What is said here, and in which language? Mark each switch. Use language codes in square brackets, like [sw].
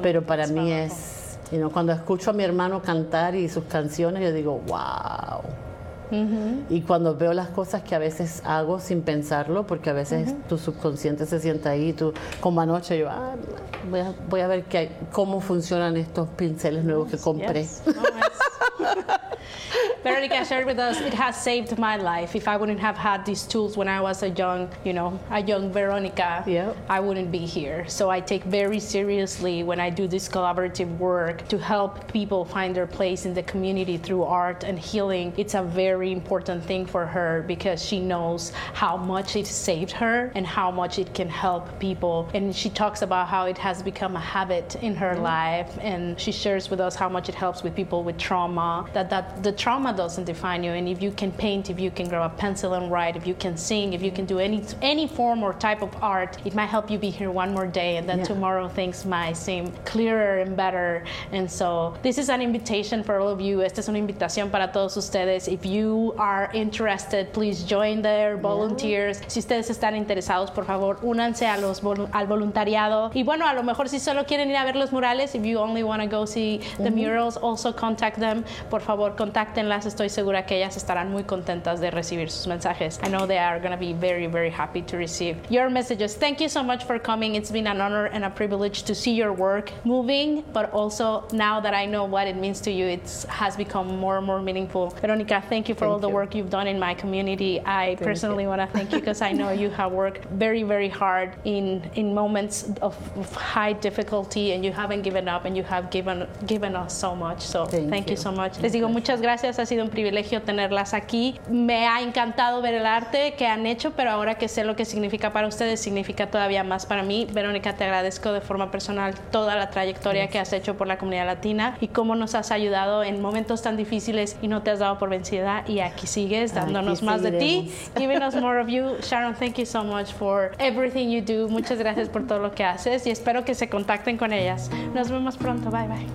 [es] pero para mí es, you know, cuando escucho a mi hermano cantar y sus canciones, yo digo, wow. Uh-huh. Y cuando veo las cosas que a veces hago sin pensarlo, porque a veces tu subconsciente se sienta ahí, tú, como anoche, yo voy a ver cómo funcionan estos pinceles nuevos que compré. [en] Yes. Veronica shared with us, it has saved my life. If I wouldn't have had these tools when I was a young Veronica, I wouldn't be here. So I take very seriously when I do this collaborative work to help people find their place in the community through art and healing. It's a very important thing for her because she knows how much it saved her and how much it can help people. And she talks about how it has become a habit in her life. And she shares with us how much it helps with people with trauma, that the trauma doesn't define you. And if you can paint, if you can grab a pencil and write, if you can sing, if you can do any form or type of art, it might help you be here one more day, and then tomorrow things might seem clearer and better. And so this is an invitation for all of you. [es] Esta es una invitación para todos ustedes. [en] If you are interested, please join their volunteers. [es] Si ustedes están interesados, por favor, únanse a los al voluntariado. Y bueno, a lo mejor si solo quieren ir a ver los murales, [en] if you only want to go see the murals, also contact them. [es] Por favor, contacten. Estoy segura que ellas estarán muy contentas de recibir sus mensajes. [en] I know they are going to be very, very happy to receive your messages. Thank you so much for coming. It's been an honor and a privilege to see your work moving, but also now that I know what it means to you, it has become more and more meaningful. Veronica, thank you for all the work you've done in my community. I personally want to thank you because I know you have worked very, very hard in moments of high difficulty, and you haven't given up, and you have given us so much. So thank you so much. [es] Les digo muchas gracias. Ha sido un privilegio tenerlas aquí. Me ha encantado ver el arte que han hecho, pero ahora que sé lo que significa para ustedes, significa todavía más para mí. Veronica, te agradezco de forma personal toda la trayectoria que has hecho por la comunidad latina y cómo nos has ayudado en momentos tan difíciles y no te has dado por vencida, y aquí sigues dándonos más de ti. [en] Giving us more of you. Sharon, thank you so much for everything you do. [es] Muchas gracias por todo lo que haces y espero que se contacten con ellas. Nos vemos pronto. Bye, bye.